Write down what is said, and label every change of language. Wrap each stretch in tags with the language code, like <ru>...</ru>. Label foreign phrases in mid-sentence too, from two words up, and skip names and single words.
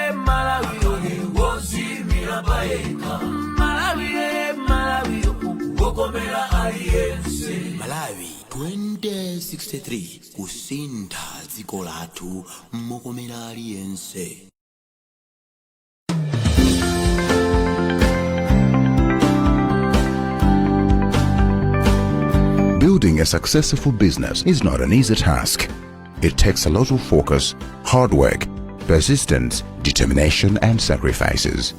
<ny>Wozimira baeka Malawi Wokomera aliyensi Malawi 2063 kusinda dziko lathu mokomera aliyense.</ny> <en>Building a successful business is not an easy task. It takes a lot of focus, hard work, persistence, determination and sacrifices.</en>